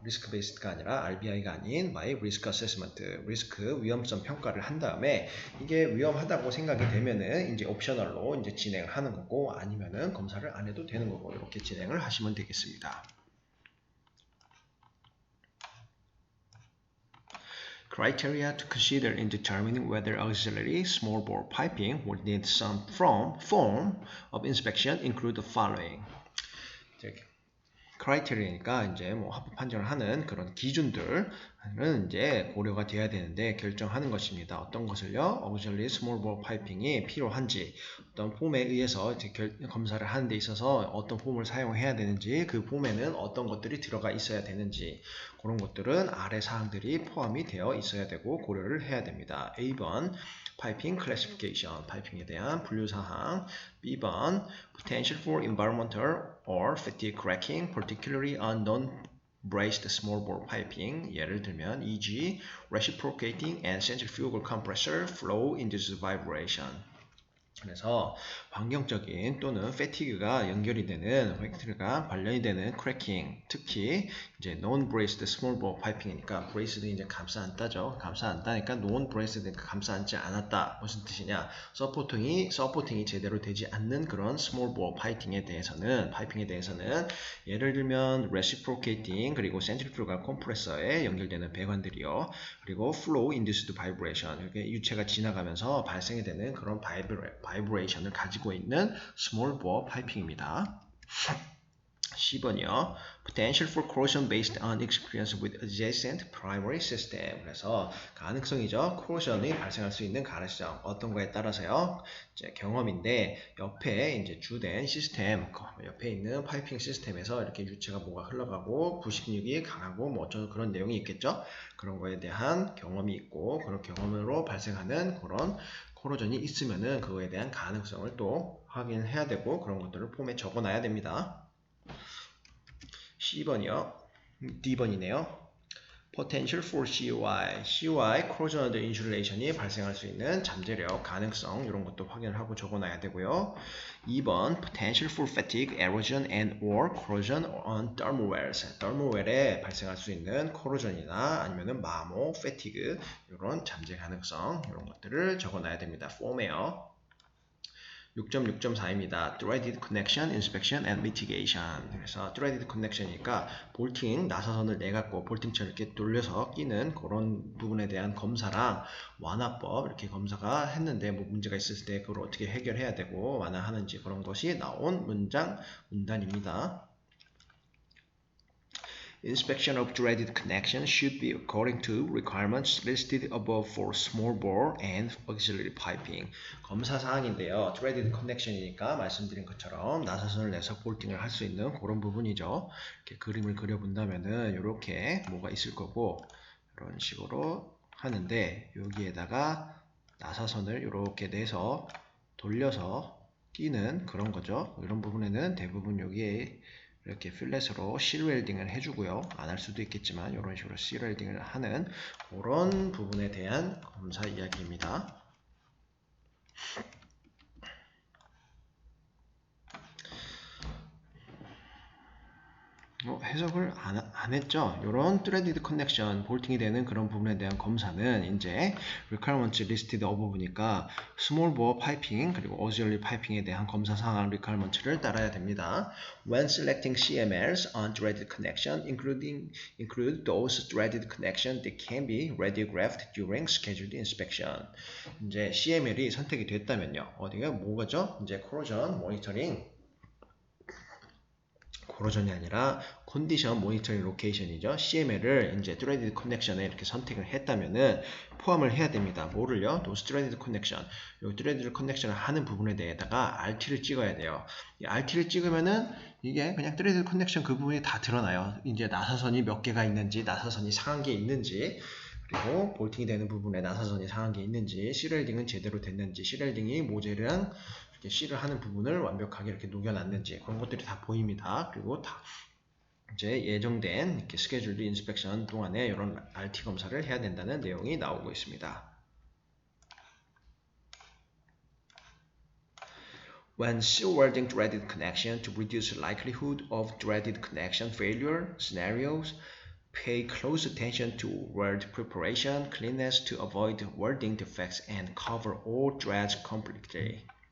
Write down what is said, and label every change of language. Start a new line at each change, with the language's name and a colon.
Korean: based가 아니라 RBI가 아닌
English: by risk assessment,
Korean: 리스크 위험성 평가를 한 다음에 이게 위험하다고 생각이 되면은 이제 옵셔널로 이제 진행을 하는 거고 아니면은 검사를 안 해도 되는 거고 이렇게 진행을 하시면 되겠습니다.
English: Criteria to consider in determining whether auxiliary small bore piping would need some form of inspection include the following.
Korean: 크라이테리아니까 이제 뭐 합법 판정을 하는 그런 기준들은 이제 고려가 돼야 되는데 결정하는 것입니다. 어떤 것을요? auxiliary small bore piping이 필요한지, 어떤 폼에 의해서 검사를 하는 데 있어서 어떤 폼을 사용해야 되는지, 그 폼에는 어떤 것들이 들어가 있어야 되는지 그런 것들은 아래 사항들이 포함이 되어 있어야 되고 고려를 해야 됩니다. A번 파이핑 클래시피케이션, 파이핑에 대한 분류사항.
English: B번 potential for environmental or fatigue cracking, particularly on non-braced small bore piping.
Korean: 예를 들면 e.g.
English: reciprocating and centrifugal compressor flow induced vibration.
Korean: 그래서 환경적인 또는 패티그가 연결이 되는 패티그가 관련이 되는 크래킹, 특히 이제
English: non-braced small bore piping
Korean: 이니까 브레이스드 이제 감싸 안다죠. 감싸 안다니까 non-braced 감싸 안지 않았다. 무슨 뜻이냐? 서포팅이 제대로 되지 않는 그런 small bore 파이핑에 대해서는 예를 들면 reciprocating 그리고 centrifugal compressor에 연결되는 배관들이요. 그리고
English: flow induced vibration
Korean: 이렇게 유체가 지나가면서 발생이 되는 그런 바이브레이션을 가지고 있는 small bore piping입니다. 10번이요.
English: Potential for corrosion based on experience with adjacent primary system.
Korean: 그래서 가능성이죠. corrosion이 발생할 수 있는 가능성. 어떤 거에 따라서요. 이제 경험인데 옆에 이제 주된 시스템, 옆에 있는 파이핑 시스템에서 이렇게 유체가 뭐가 흘러가고 부식력이 강하고 뭐 어쩌고 그런 내용이 있겠죠. 그런 거에 대한 경험이 있고 그런 경험으로 발생하는 그런 코로전이 있으면은 그거에 대한 가능성을 또 확인해야 되고 그런 것들을 폼에 적어놔야 됩니다. C번이요. D번이네요.
English: Potential for COI, corrosion under insulation
Korean: 이 발생할 수 있는 잠재력, 가능성 이런 것도 확인을 하고 적어놔야 되고요. 2번
English: Potential for fatigue, erosion and or corrosion on thermal wells,
Korean: thermal well에 발생할 수 있는 코로전이나 아니면은 마모, fatigue 이런 잠재 가능성 이런 것들을 적어놔야 됩니다. 폼에요. 6.6.4입니다.
English: Threaded Connection, Inspection and Mitigation.
Korean: 그래서 Threaded Connection이니까 볼팅, 나사선을 내갖고 볼팅처럼 이렇게 돌려서 끼는 그런 부분에 대한 검사랑 완화법 이렇게 검사가 했는데 뭐 문제가 있을 때 그걸 어떻게 해결해야 되고 완화하는지 그런 것이 나온 문단입니다.
English: Inspection of threaded connection should be according to requirements listed above for small bore and auxiliary piping.
Korean: 검사 사항인데요. threaded connection이니까 말씀드린 것처럼 나사선을 내서 볼팅을 할 수 있는 그런 부분이죠. 이렇게 그림을 그려본다면은 이렇게 뭐가 있을 거고 이런 식으로 하는데 여기에다가 나사선을 이렇게 내서 돌려서 끼는 그런 거죠. 이런 부분에는 대부분 여기에 이렇게 필렛으로 실 웰딩을 해주고요. 안 할 수도 있겠지만 이런 식으로 실 웰딩을 하는 그런 부분에 대한 검사 이야기입니다. 해석을 안 했죠. 이런 threaded connection, 볼팅이 되는 그런 부분에 대한 검사는 이제
English: requirements listed above
Korean: 니까 small bore piping 그리고 auxiliary piping에 대한 검사 사항 requirements를 따라야 됩니다.
English: When selecting CMLs on threaded connection, include those threaded connection that can be radiographed during scheduled inspection.
Korean: 이제 CML이 선택이 됐다면요. 어디가 뭐가죠? 이제
English: corrosion monitoring.
Korean: 코로전이 아니라 컨디션 모니터링 로케이션이죠. CML을 이제 threaded connection에 이렇게 선택을 했다면은 포함을 해야 됩니다. 뭐를요?
English: those threaded connection.
Korean: 요 threaded connection을 하는 부분에 대해다가 RT를 찍어야 돼요. 이 RT를 찍으면은 이게 그냥 threaded connection 그 부분이 다 드러나요. 이제 나사선이 몇 개가 있는지, 나사선이 상한 게 있는지, 그리고 볼팅이 되는 부분에 나사선이 상한 게 있는지, 실웰딩은 제대로 됐는지, 실웰딩이 모재랑 실을 하는 부분을 완벽하게 이렇게 녹여놨는지 그런 것들이 다 보입니다. 그리고 다 이제 예정된 이렇게 스케줄드 인스펙션 동안에 이런 RT 검사를 해야 된다는 내용이 나오고 있습니다.
English: When seal welding threaded connection to reduce likelihood of threaded connection failure scenarios, pay close attention to weld preparation, cleanness to avoid welding defects and cover all threads completely.